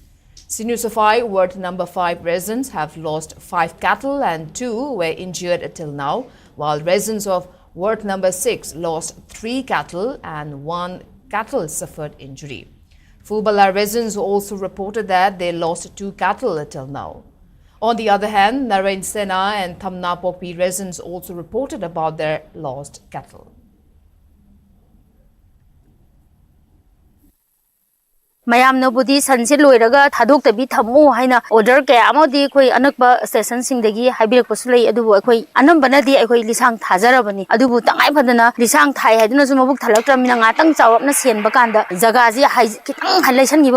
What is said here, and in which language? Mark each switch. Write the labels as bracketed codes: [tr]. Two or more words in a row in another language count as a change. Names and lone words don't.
[en] Sinusafai Ward number 5 residents have lost 5 cattle and 2 were injured till now, while residents of Ward number 6 lost 3 cattle and 1 cattle suffered injury. Phubala residents also reported that they lost 2 cattle till now. On the other hand, Narain Sena and Thamna Pokpi residents also reported about their lost cattle. [mni] mayamnabudi sanse loiraga thadok tabi thamu haina order ke amodi khoi anakba station singdagi haibirak pasulai adubu khoi anambana di khoi lisang thajarabani adubu tangai phadana lisang thai haiduna su mabuk thalakramina ngatang chawapna senba kanda jaga ji kitang halaisan giba